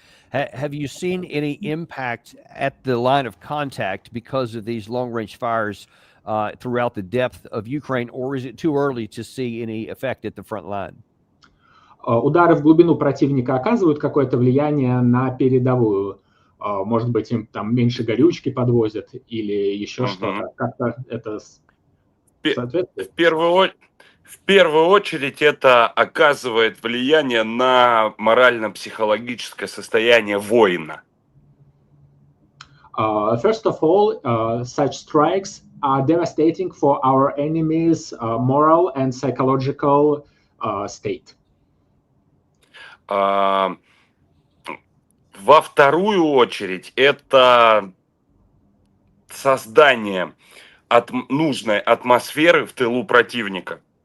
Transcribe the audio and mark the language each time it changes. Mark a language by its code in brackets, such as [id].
[en] Have you seen any impact at the line of contact because of these long-range fires throughout the depth of Ukraine, or is it too early to see any effect at the front line? [ru] Удары в глубину противника оказывают какое-то влияние на передовую? Может быть, им там меньше горючки подвозят или еще что-то? Как-то это соответствует? В первую очередь это оказывает влияние на морально-психологическое состояние воина. [en] First of all, such strikes are devastating for our enemies' moral and psychological state. [ru] Во вторую очередь это создание нужной атмосферы в тылу противника.